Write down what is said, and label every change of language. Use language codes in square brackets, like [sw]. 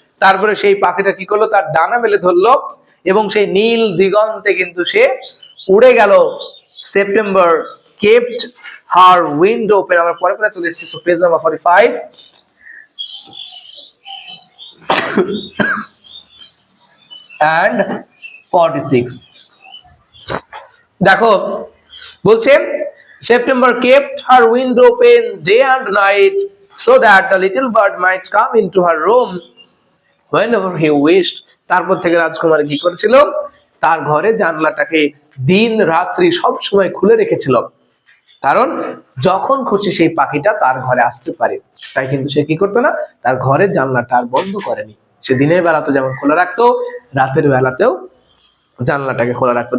[bn] তারপরে সেই পাখিটা কি করলো, তার ডানা মেলে ধরলো এবং সেই নীল দিগন্তে কিন্তু সে উড়ে গেল। [en] September kept her window open. [bn] আমরা পরে পরে চলে এসেছি, পেজ নাম্বার 45 and 46। দেখো বলছে [en] September kept her window open day and night so that the little bird might come into her room whenever he wished. [bn] তারপর থেকে রাজকুমারী কি করেছিল, তার ঘরে জানলাটাকে দিন রাত্রি সব সময় খুলে রেখেছিল, কারণ যখন খুশি সেই পাখিটা তার ঘরে আসতে পারে। তাই কিন্তু সে কি করতো না, তার ঘরের জানলাটা আর বন্ধ করেনি। সে দিনের বেলাতে যেমন খোলা রাখতো, রাতের বেলাতেও জানলাটাকে খোলা রাখতো।